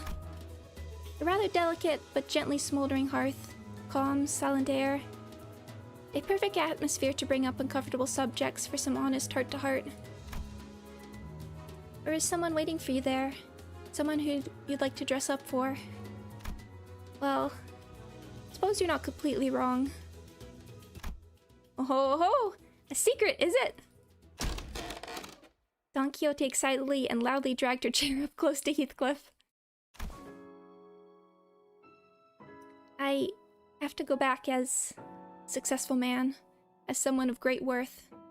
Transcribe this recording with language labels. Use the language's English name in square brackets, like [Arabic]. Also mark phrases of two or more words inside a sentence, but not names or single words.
[English] A rather delicate but gently smoldering hearth, calm, silent air. A perfect atmosphere to bring up uncomfortable subjects for some honest heart-to-heart. Or is someone waiting for you there? Someone who you'd like to dress up for? Well, suppose you're not completely wrong. Oh ho ho! A secret, is it? Don Quixote excitedly and loudly dragged her chair up close to Heathcliff. I have to go back as a successful man, as someone of great worth.